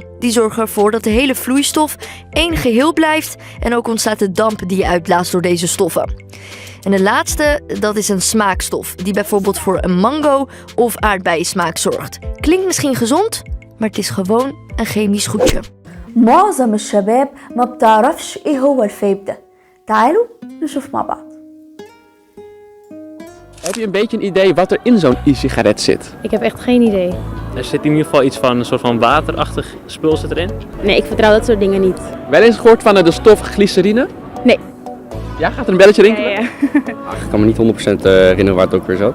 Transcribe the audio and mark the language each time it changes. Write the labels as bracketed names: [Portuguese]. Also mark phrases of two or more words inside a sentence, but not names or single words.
[Dutch] Die zorgen ervoor dat de hele vloeistof één geheel blijft en ook ontstaat de damp die je uitblaast door deze stoffen. En de laatste, dat is een smaakstof die bijvoorbeeld voor een mango of aardbeiensmaak zorgt. Klinkt misschien gezond, maar het is gewoon een chemisch goedje. [Arabic] معظم الشباب ما بتعرفش ايه هو الفيب ده. تعالوا نشوف مع بعض. [Dutch] Heb je een beetje een idee wat er in zo'n e-sigaret zit? Ik heb echt geen idee. Er zit in ieder geval iets van een soort van waterachtig spul zit erin. Nee, ik vertrouw dat soort dingen niet. Wel eens gehoord van de stof glycerine? Nee. Ja, gaat er een belletje rinkelen? Ja. Ik kan me niet 100% herinneren waar het ook weer zat.